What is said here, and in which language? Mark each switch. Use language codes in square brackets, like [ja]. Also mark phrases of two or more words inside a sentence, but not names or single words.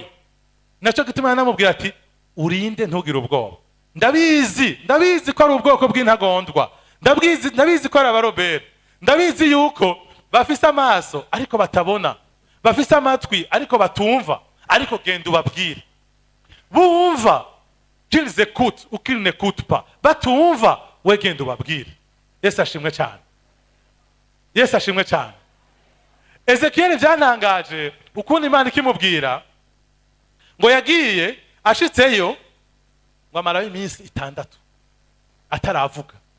[rn] Nacyo gituma yanamubwira ati urinde ntugire ubwoba. Ndabizi ko ari ubwoko bw'intagondwa. Ndabizi ko ari abarobere. Ndabizi yuko bafise amaso ariko batabona, bafise amatwi ariko batumva, ariko genda ubabwire. [fr] Bumva qu'ils écoutent ou qu'ils n'écoutent pas. [rn] Batumva, we genda ubabwire. Yesu ashimwe cyane. Yesu ashimwe cyane. Ezekiyeli byanangaje ukuntu Imana ikimubwira ngo yagiye ashitseyo ngo amaraho iminsi 6 ataravuga.